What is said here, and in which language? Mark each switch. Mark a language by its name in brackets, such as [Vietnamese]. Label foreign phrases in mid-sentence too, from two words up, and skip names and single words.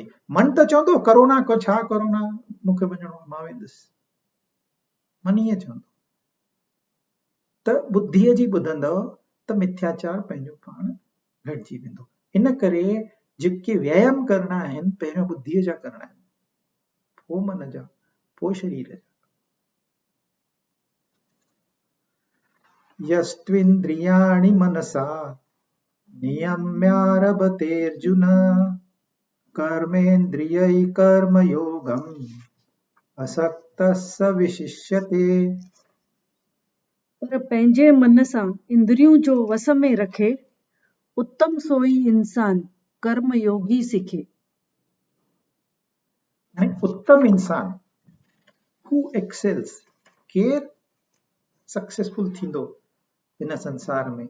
[Sindhi] मन त चवंदो कोरोना को छा, कोरोना मूंखे वञणो आहे, मां वेंदुसि, मन ईअं चवंदो। त बुद्धीअ जी ॿुधंदव त मिथ्याचार पंहिंजो पाण घटिजी वेंदो। इन करे जेके व्यायाम करणा आहिनि पहिरियों बुद्धीअ जा करणा आहिनि, पोइ मन जा, पोइ शरीर जा। [Sanskrit] यस्त्विन्द्रियाणि मनसा नियम्यारभतेऽर्जुन कर्मेन्द्रियै कर्मयोगम् असक्तः स विशिष्यते। [Sindhi] पर पंहिंजे मन सां इंद्रियूं जो वस में रखे, उत्तम सोई इंसान कर्म योगी सिखे। उत्तम इंसान हू एक्सेल्स, केर सक्सेसफुल थींदो हिन संसार में।